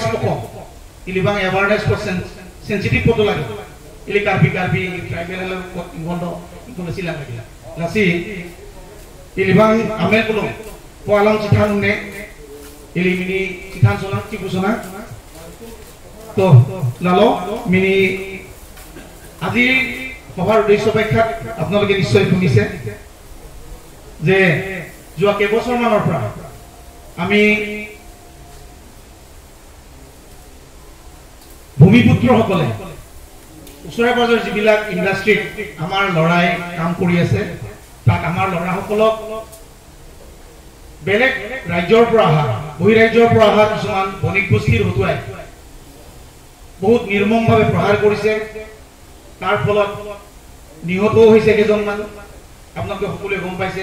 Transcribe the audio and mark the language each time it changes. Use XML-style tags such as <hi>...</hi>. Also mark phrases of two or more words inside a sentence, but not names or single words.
<mjw>poko ili bang</mjw> <en>awareness for sensitive</en> <mjw>poto lagi ili karbi tribal la ko ingondo ikono sila lagi lasi ili bang amel pulo po alam cithan ne ili mini cithan sona cibusona to lalo mini</mjw> <as>আজি সভাৰ উদ্দেশ্য ব্যাখ্যাত আপোনালোকে নিশ্চয় শুনিছে যে যোৱা কেইবছৰমানৰ পৰা আমি ভূমিপুত্ৰসকলে ওচৰে পাজৰে যিবিলাক ইণ্ডাষ্ট্ৰীত আমাৰ লৰাই কাম কৰি আছে তাক আমাৰ লৰাসকলক বেলেগ ৰাজ্যৰ পৰা অহা বহিৰাজ্যৰ পৰা অহা কিছুমান বণিক গোষ্ঠীৰ হতুৱাই বহুত নিৰ্মমভাৱে প্ৰহাৰ কৰিছে তাৰ ফলত নিহতও হৈছে কেইজনমান, আপোনালোকে সকলোৱে গম পাইছে।</as>